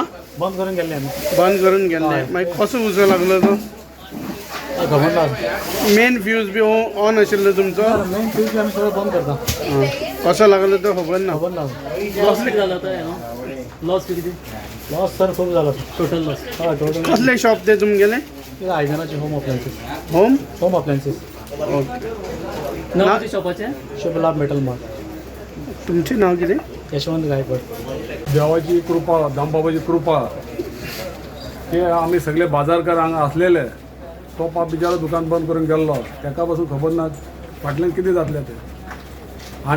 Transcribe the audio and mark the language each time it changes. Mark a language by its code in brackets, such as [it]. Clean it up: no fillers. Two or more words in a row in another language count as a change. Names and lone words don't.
[mr] बंद करून गेले आम्ही [kok] बंद करून गेल्ले मागीर कसो उजो लागलो तो खबर ना [en] main fuse [kok] बी ऑन आशिल्लो तुमचो [en] main fuse [mr] आम्ही सगळं बंद करता [kok] कसो लागलो तो खबर ना खबर ना [mr] लॉस किती झाला होता लॉस किती लॉस सर खूप झाला [en] total loss [kok] हा टोटल कसले शॉप ते तुमगेले आयजनाचे [en] home appliances [kok] होम अप्लायन्सेस ओके नाव शॉपाचे शुभलाभ मेटल मार्ट तुमचे नाव कितें यशवंत गायकवाड देवाची कृपा दामबाबाची कृपा हे आम्ही सगळे बाजारकार हांगा असलेले तो पाप बिचारा दुकान बंद करून गेल्लो तेका पासून खबर ना फाटल्यान कितें जातलें तें आनी